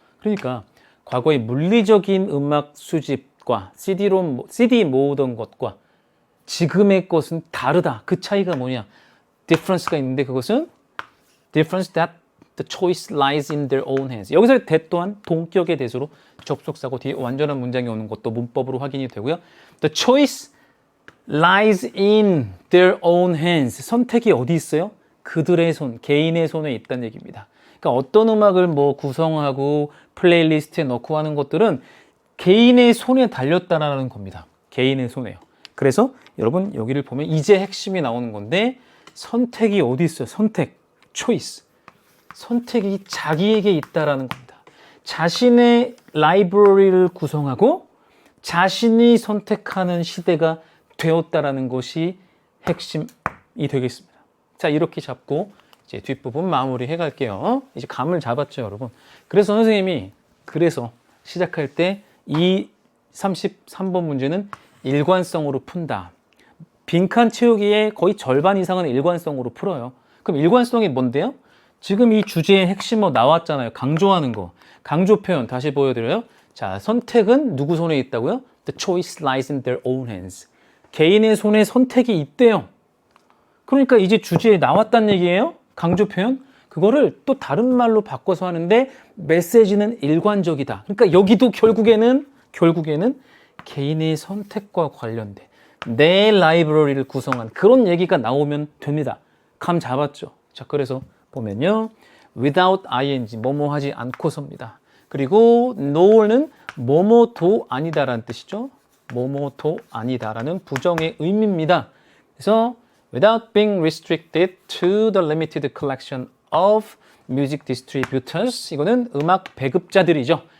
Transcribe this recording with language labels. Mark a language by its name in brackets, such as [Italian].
[Korean] 그러니까 과거의 물리적인 음악 수집과 CD 모으던 것과 지금의 것은 다르다. 그 차이가 뭐냐? [English] difference가 [Korean] 있는데 그것은 [English] difference that the choice lies in their own hands. [Korean] 여기서 that 또한 동격의 대소로 접속사고 뒤에 완전한 문장이 오는 것도 문법으로 확인이 되고요. [English] The choice lies in their own hands. [Korean] 선택이 어디 있어요? 그들의 손, 개인의 손에 있다는 얘기입니다. 그러니까 어떤 음악을 뭐 구성하고 플레이리스트에 넣고 하는 것들은 개인의 손에 달렸다라는 겁니다. 개인의 손에요. 그래서 여러분 여기를 보면 이제 핵심이 나오는 건데 선택이 어디 있어요? 선택, choice. 선택이 자기에게 있다라는 겁니다. 자신의 라이브러리를 구성하고 자신이 선택하는 시대가 되었다라는 것이 핵심이 되겠습니다. 자, 이렇게 잡고 이제 뒷부분 마무리해 갈게요. 이제 감을 잡았죠, 여러분. 그래서 선생님이 시작할 때 이 33번 문제는 일관성으로 푼다. 빈칸 채우기의 거의 절반 이상은 일관성으로 풀어요. 그럼 일관성이 뭔데요? 지금 이 주제의 핵심어 나왔잖아요. 강조하는 거. 강조 표현 다시 보여드려요. 자, 선택은 누구 손에 있다고요? [English] The choice lies in their own hands. [Korean] 개인의 손에 선택이 있대요. 그러니까 이제 주제에 나왔다는 얘기예요. 강조 표현. 그거를 또 다른 말로 바꿔서 하는데 메시지는 일관적이다. 그러니까 여기도 결국에는 개인의 선택과 관련된 내 라이브러리를 구성한 그런 얘기가 나오면 됩니다. 감 잡았죠? 자, 그래서 보면요. without ing, 뭐뭐 하지 않고서입니다. 그리고 no는 뭐뭐도 아니다라는 뜻이죠. 뭐뭐도 아니다라는 부정의 의미입니다. 그래서 [English] without being restricted to the limited collection of music distributors, [Korean] 이거는 음악 배급자들이죠.